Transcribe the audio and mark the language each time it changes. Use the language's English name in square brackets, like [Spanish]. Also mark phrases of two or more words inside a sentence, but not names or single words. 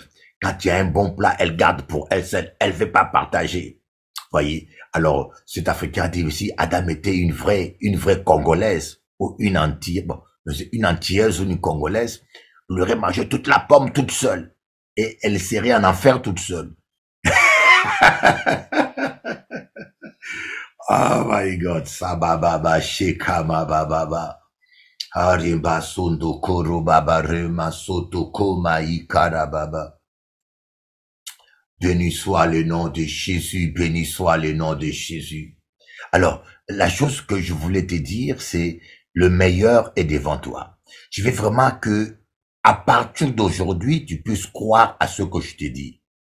[French] Quand il y a un bon plat, elles gardent pour elles seules. Elles ne veulent pas partager. Voyez. Alors, cet Africain a dit aussi, Adam était une vraie Congolaise, ou une Antillaise, bon, une Antillaise ou une Congolaise, elle aurait mangé toute la pomme toute seule. Et elle serait en enfer toute seule. [English] Oh my God, sababa, shekama bababa. Harimba sundo koro baba rema soto koma ikara baba. [French] Béni soit le nom de Jésus, béni soit le nom de Jésus. Alors, la chose que je voulais te dire, c'est le meilleur est devant toi. Je veux vraiment que, à partir d'aujourd'hui, tu puisses croire à ce que je te dis.